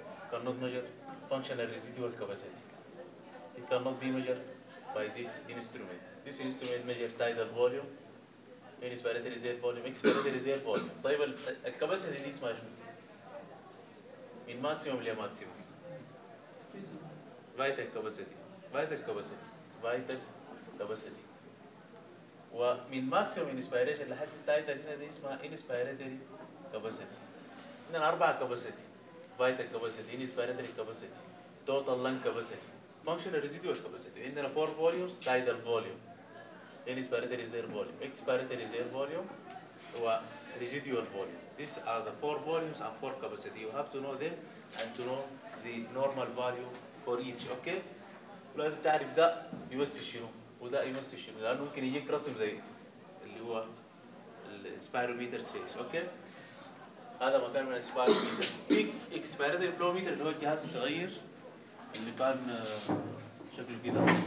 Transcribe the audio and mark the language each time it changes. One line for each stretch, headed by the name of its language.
English: cannot measure functional residual capacity it cannot be measured by this instrument measures tidal volume inspiratory reserve volume expiratory reserve volume طيب ال capacity
Arabic: دي اسمها شنو من
English: maximum لي maximum vital capacity vital capacity ومن maximum inspiration لحد التايتل
Arabic: هنا دي اسمها
English: Inspiratory capacity.
Arabic: عندنا اربع
English: Capacity. Vital capacity, inspiratory capacity, total lung capacity, functional residual capacity. عندنا four volumes tidal volume. Inspiratory reserve volume, expiratory reserve volume وريزيدوال volume. These are the four volumes and four capacity. You have to know them and to know the normal value for each.
Arabic: Okay؟ ولازم تعرف ده يوسع شنو؟ وده يمثل شنو؟ لأنه ممكن يجيك رسم زي اللي هو الاسبيروميتر تريس، اوكي؟ هذا مكان من الاسبيروميتر، في اكسبيريتري فلوميتر اللي هو الجهاز الصغير اللي كان شكله كده.